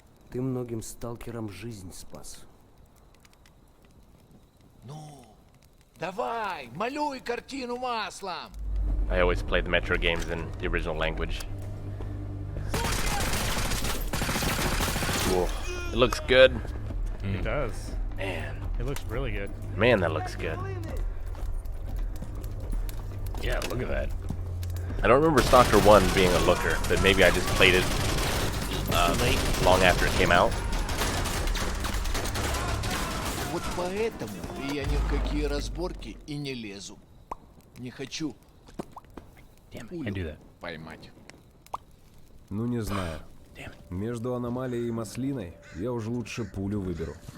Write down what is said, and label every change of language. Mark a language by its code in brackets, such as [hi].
[ru] Ты многим сталкерам жизнь спас. Ну, давай, малюй картину маслом. [en] I always play the Metro games in the original language. Cool. It looks good. it does. Man, It looks really good. man, that looks good. Yeah, look at that. I don't remember Stalker 1 being a looker, but maybe I just played it long after it came out. [ru] Вот поэтому я ни в какие разборки и не лезу. Не хочу [en] Damn, I can't do that. [ru] поймать. Ну не знаю. Между аномалией и маслиной я уже лучше пулю выберу.